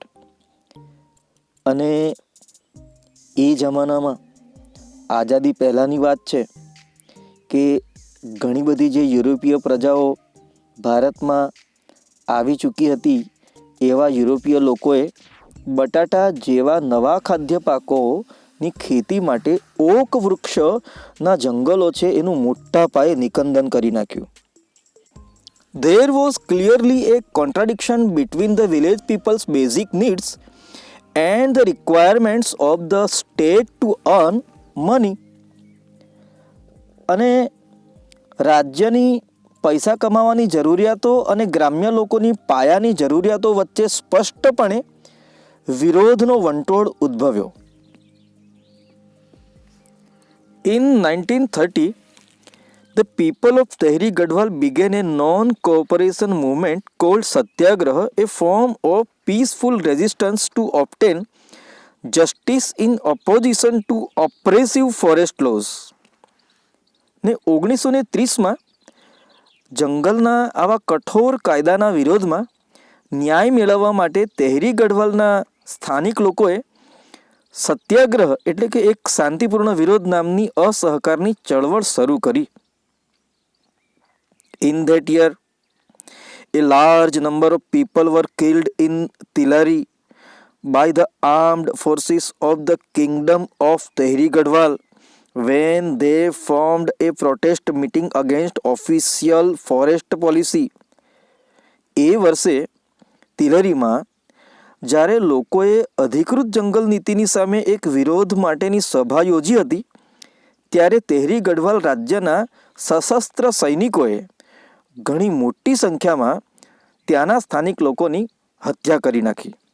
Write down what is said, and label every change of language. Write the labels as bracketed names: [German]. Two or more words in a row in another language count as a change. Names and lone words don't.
[Gujarati] અને એ જમાનામાં આઝાદી પહેલાંની વાત છે કે ઘણી બધી જે યુરોપીય પ્રજાઓ ભારતમાં આવી ચૂકી હતી, એવા યુરોપીય લોકોએ બટાટા જેવા નવા ખાદ્ય પાકોની ખેતી માટે ઓક વૃક્ષના જંગલો છે એનું મોટા પાયે નિકંદન કરી નાખ્યું. [English] There was clearly a contradiction between the village people's basic needs and the requirements of the state to earn money. [Gujarati] અને રાજ્યની પૈસા કમાવાની જરૂરિયાતો અને ગ્રામ્ય લોકોની પાયાની જરૂરિયાતો વચ્ચે સ્પષ્ટપણે વિરોધનો વંટોળ ઉદ્ભવ્યો. [English] In 1930, the people of Tehri Garhwal began a non-cooperation movement called Satyagraha, a form of peaceful resistance to obtain justice in opposition to oppressive forest laws. [Gujarati] ને 1930માં જંગલના આવા કઠોર કાયદાના વિરોધમાં ન્યાય મેળવવા માટે તહેરી ગઢવાલના સ્થાનિક લોકોએ સત્યાગ્રહ એટલે કે એક શાંતિપૂર્ણ વિરોધ નામની અસહકારની ચળવળ શરૂ કરી. [English] In that year, a large number of people were killed in Tilari by the armed forces of the kingdom of Tehri Garhwal when they formed a protest meeting against official forest policy. [Gujarati] એ વર્ષે તિલરીમાં જ્યારે લોકોએ અધિકૃત જંગલ નીતિની સામે એક વિરોધ માટેની સભા યોજી હતી, ત્યારે તહેરી ગઢવાલ રાજ્યના સશસ્ત્ર સૈનિકોએ ઘણી મોટી સંખ્યામાં ત્યાંના સ્થાનિક લોકોની હત્યા કરી નાખી.